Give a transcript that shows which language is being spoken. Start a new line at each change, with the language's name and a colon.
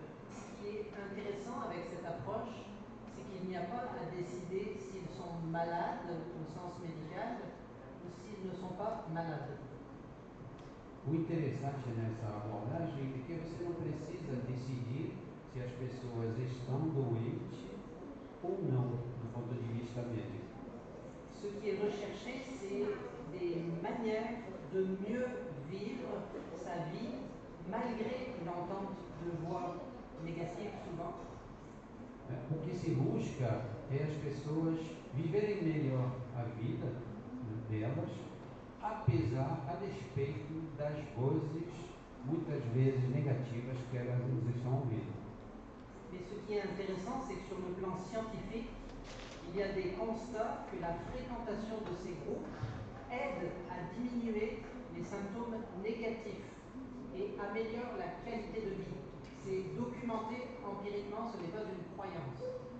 French: Ce qui est intéressant avec cette approche, c'est qu'il n'y a pas à décider s'ils sont malades au sens médical ou s'ils ne sont pas malades.
Portuguese: O interessante nessa abordagem é que você não precisa decidir se as pessoas estão doentes ou não, do ponto de vista médico.
French: Ce qui est recherché, c'est des manières de mieux vivre sa vie malgré une entente de voix négative souvent.
Portuguese: O que se busca é as pessoas viverem melhor a vida delas, apesar, a despeito das vozes, muitas vezes negativas, que elas nos estão ouvindo.
French: Mais ce qui est intéressant, c'est que sur le plan scientifique, il y a des constats que la fréquentation de ces groupes aide à diminuer les symptômes négatifs et améliore la qualité de vie. C'est documenté empiriquement, ce n'est pas une croyance.